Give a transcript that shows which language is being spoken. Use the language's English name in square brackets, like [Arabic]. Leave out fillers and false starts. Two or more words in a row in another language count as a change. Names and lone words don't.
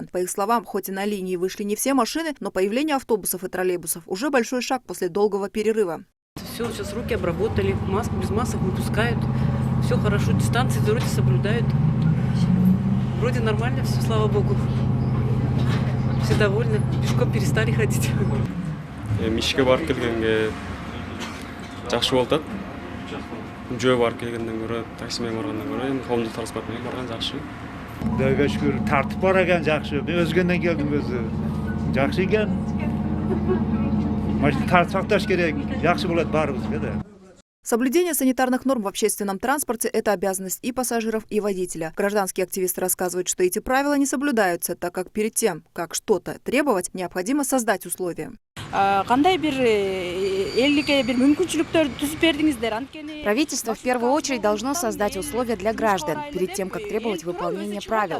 [Russian] По их словам, хоть и на линии вышли не все машины, но появление автобусов и троллейбусов уже большой шаг после долгого перерыва. Все, сейчас руки обработали, без масок не пускают. Все хорошо, дистанции вроде соблюдают. Вроде нормально все, слава богу. Все довольны, пешком перестали ходить. [Kyrgyz] Ишке барып келгенге жакшы болуп атат. Жөө барып келгенден көрө, такси менен баргандан көрө, эми коомдук транспорт менен барган жакшы. [Kazakh] Құдайға шүкір, тартып бар екен жақсы. Мен өзгенден келдім өзі. Жақсы екен. Машина тартсақ керек. Жақсы болады барыбызға да. [Russian] Соблюдение санитарных норм в общественном транспорте – это обязанность и пассажиров, и водителя. Гражданские активисты рассказывают, что эти правила не соблюдаются, так как перед тем, как что-то требовать, необходимо создать условия. Правительство в первую очередь должно создать условия для граждан перед тем, как требовать выполнения правил.